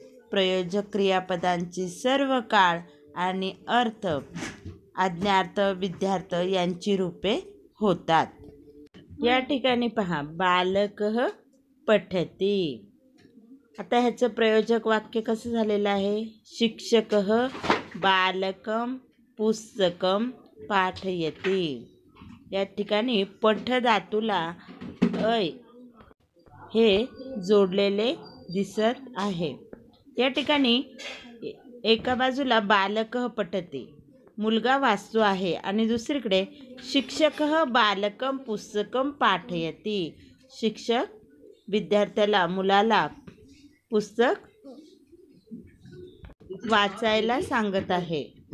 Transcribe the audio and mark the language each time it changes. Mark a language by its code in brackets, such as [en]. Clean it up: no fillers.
[mr] प्रयोजक क्रियापदांची सर्व काळ आणि अर्थ आज्ञार्थ विध्यार्थ यांची रूपे होतात. या ठिकाणी पहा, [sa] बालकः पठति. [mr] आता ह्याचं प्रयोजक वाक्य कसं झालेलं आहे? [sa] शिक्षकः बालकं पुस्तकं पाठयति. [mr] या ठिकाणी पठ धातूला अय हे जोडलेले दिसत आहे. या ठिकाणी एका बाजूला [sa] बालकः पठति [mr] मुलगा वाचतो आहे आणि दुसरीकडे [sa] शिक्षकः बालकं पुस्तकं पाठयति [mr] शिक्षक विद्यार्थ्याला मुलाला पुस्तक वाचायला सांगत आहे.